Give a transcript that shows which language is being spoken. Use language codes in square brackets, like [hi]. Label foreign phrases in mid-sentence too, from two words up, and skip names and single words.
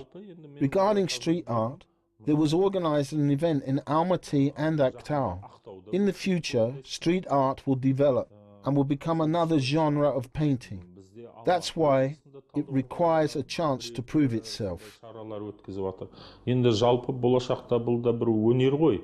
[en] Regarding street art, there was organized an event in Almaty and Aktau. In the future, street art will develop and will become another genre of painting. That's why it requires a chance to prove itself. [kk] Енді жалпы болашақта бұл да бір өнер ғой.